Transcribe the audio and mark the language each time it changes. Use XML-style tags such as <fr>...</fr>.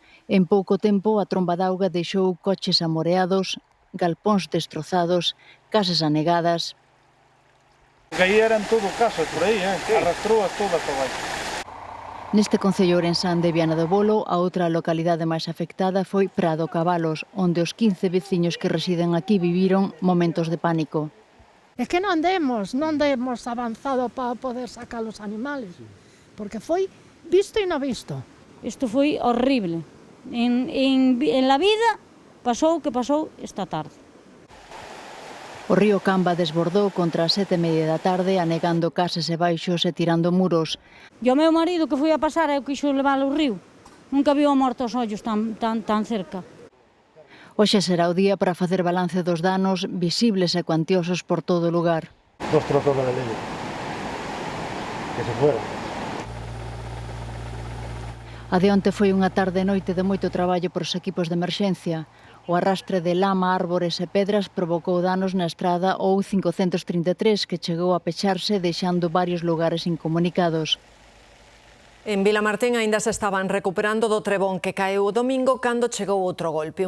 <gl>En pouco tempo, a tromba d'auga deixou coches amoreados, galpóns destrozados, casas anegadas. Que aí eran todo casas por aí, arrastrou a todas para baixo. Neste concello ourensán de Viana do Bolo, a outra localidade máis afectada foi Prado Cabalos, onde os 15 veciños que residen aquí viviron momentos de pánico. É que non demos avanzado para poder sacar os animales, porque foi visto e non visto. Isto foi horrible. En la vida pasou o que pasou esta tarde. O río Camba desbordou contra as 7:30 da tarde, anegando casas e baixos e tirando muros. E o meu marido que foi a pasar eu quixo levar ao río. Nunca viu a morte aos ollos tan cerca. Hoxe será o día para facer balance dos danos visibles e cuantiosos por todo o lugar.</gl> <es>2 trozos de leña que se fueron.</es> <gl>A de onte foi unha tarde e noite de moito traballo por os equipos de emerxencia. O arrastre de lama, árbores e pedras provocou danos na estrada OU 533 que chegou a pecharse deixando varios lugares incomunicados. En Vilamartín aínda se estaban recuperando do trebón que caeu o domingo cando chegou outro golpe.</gl>